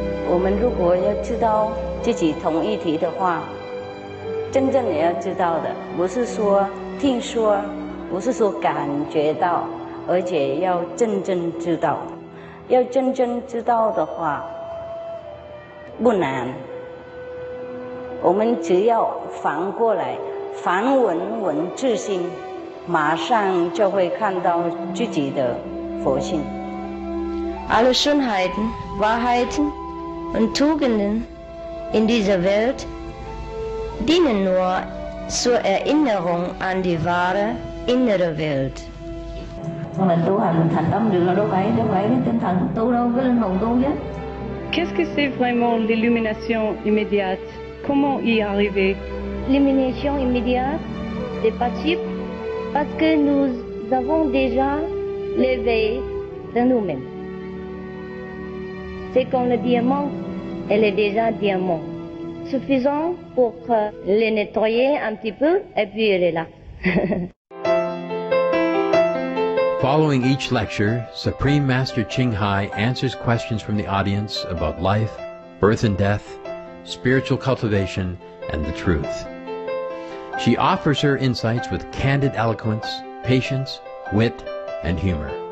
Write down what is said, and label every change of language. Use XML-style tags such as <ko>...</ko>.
<zh>我们如果要知道自己同一体的话，真正也要知道的，不是说听说，不是说感觉到，而且要真正知道。要真正知道的话，不难。我们只要反过来，反闻自心，马上就会看到自己的佛性。</zh> <de>Alle Schönheiten, Wahrheiten und Tugenden in dieser Welt dienen nur zur Erinnerung an die wahre innere Welt.</de> <vi>Con mình tu hành mình thành tâm được là đâu phải cái tinh thần tu đâu, cái linh hồn tu chứ.</vi> <fr>Qu'est-ce que c'est vraiment l'illumination immédiate? Comment y arriver? L'illumination immédiate est possible parce que nous avons déjà l'éveil de nous-mêmes. C'est comme le diamant, elle est déjà diamant. Suffisant pour le nettoyer un petit peu et puis elle est là.</fr> <en>Following each lecture, Supreme Master CHINGHAI answers questions from the audience about life, birth and death, spiritual cultivation, and the truth. She offers her insights with candid eloquence, patience, wit, and humor.</en>